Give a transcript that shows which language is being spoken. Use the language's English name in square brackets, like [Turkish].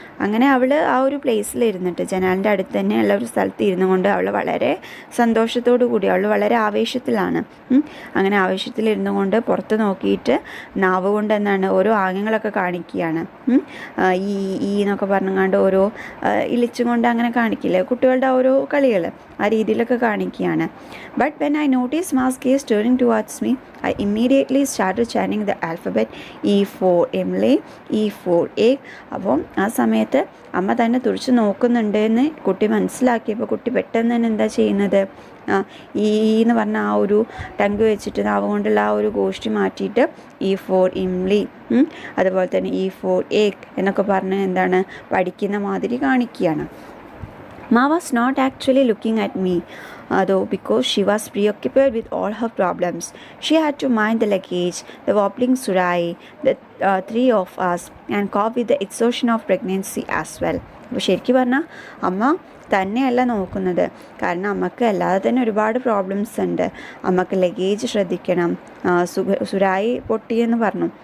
[Malayalam] അങ്ങനെ അവൾ ആ ഒരു പ്ലേസിൽ ഇരുന്നിട്ട്, ജനാലിൻ്റെ അടുത്ത് തന്നെയുള്ള ഒരു സ്ഥലത്ത് ഇരുന്നു കൊണ്ട് അവൾ വളരെ സന്തോഷത്തോടു കൂടി, അവൾ വളരെ ആവേശത്തിലാണ്. അങ്ങനെ ആവേശത്തിലിരുന്നു കൊണ്ട് പുറത്ത് നോക്കിയിട്ട് നാവ് കൊണ്ട് എന്താണ് ഓരോ ആംഗ്യങ്ങളൊക്കെ കാണിക്കുകയാണ്. ഈ എന്നൊക്കെ പറഞ്ഞുകൊണ്ട് ഓരോ ഇളിച്ചും കൊണ്ട് അങ്ങനെ കാണിക്കില്ലേ കുട്ടികളുടെ ഓരോ കളികൾ, ആ രീതിയിലൊക്കെ കാണിക്കുകയാണ്. [English] But when I notice ma's gaze turning towards me, I immediately started chanting the alphabet E for Emily, E for egg. [Malayalam] അപ്പം ആ സമയത്ത് അമ്മ തന്നെ തുറച്ച് നോക്കുന്നുണ്ട് എന്ന് കുട്ടി മനസ്സിലാക്കിയപ്പോൾ കുട്ടി പെട്ടെന്ന് തന്നെ എന്താ ചെയ്യുന്നത്, ഈ എന്ന് പറഞ്ഞ ആ ഒരു ടങ്ക് വെച്ചിട്ട് നാവ് കൊണ്ടുള്ള ആ ഒരു ഗോഷ്ടി മാറ്റിയിട്ട് [English] E for Emily, [Malayalam] അതുപോലെ തന്നെ [English] E for egg [Malayalam] എന്നൊക്കെ പറഞ്ഞ് എന്താണ് പഠിക്കുന്ന മാതിരി കാണിക്കുകയാണ്. [English] Ma was not actually looking at me, though, because she was preoccupied with all her problems. She had to mind the luggage, the wobbling Surai, the three of us, and cope with the exhaustion of pregnancy as well. [Malayalam] അപ്പോൾ ശരിക്കും പറഞ്ഞാൽ അമ്മ തന്നെയല്ല നോക്കുന്നത്, കാരണം അമ്മക്ക് അല്ലാതെ തന്നെ ഒരുപാട് പ്രോബ്ലംസ് ഉണ്ട്. അമ്മക്ക് ലഗേജ് ശ്രദ്ധിക്കണം, സുരായി പൊട്ടിയെന്ന് പറഞ്ഞു.